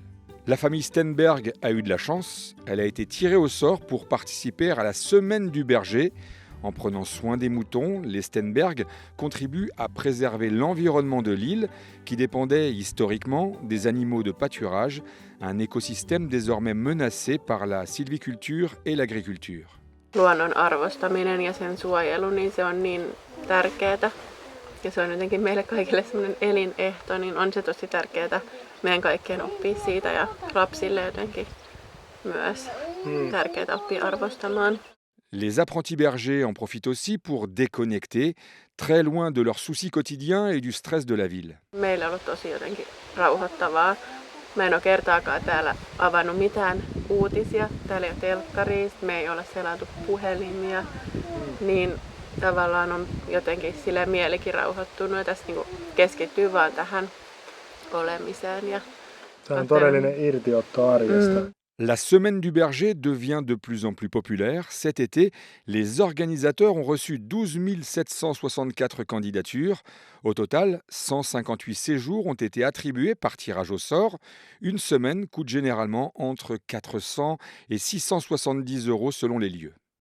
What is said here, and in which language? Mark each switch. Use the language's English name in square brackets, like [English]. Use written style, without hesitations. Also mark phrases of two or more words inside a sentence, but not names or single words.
[French] La famille Stenberg a eu de la chance, elle a été tirée au sort pour participer à la semaine du berger. En prenant soin des moutons, les Stenberg contribuent à préserver l'environnement de l'île qui dépendait historiquement des animaux de pâturage, un écosystème désormais menacé par la sylviculture et l'agriculture. [Finnish] Luonnon arvostaminen ja sen suojelu, niin se on niin tärkeää. Ja se on jotenkin meille kaikille semmoinen elinehto, niin on se tosi tärkeää meidän kaikkien oppia siitä ja lapsille jotenkin myös tärkeää oppia arvostamaan. [French] Les apprentis bergers en profitent aussi pour déconnecter, très loin de leurs soucis quotidiens et du stress de la ville. [Finnish] Meillä on ollut tosi jotenkin rauhoittavaa. Mä en ole kertaakaan täällä avannut mitään uutisia. Täällä ei ole telkkaria, me ei ole selailu puhelimia. Niin tavallaan on jotenkin sille mielikin rauhoittunut ja tässä niinku keskittyy vaan tähän olemiseen. Ja Tämä on todellinen irtiotto arjesta. [French] La semaine du berger devient de plus en plus populaire. Cet été, les organisateurs ont reçu 12 764 candidatures. Au total, 158 séjours ont été attribués par tirage au sort. Une semaine coûte généralement entre 400 et 670 € selon les lieux.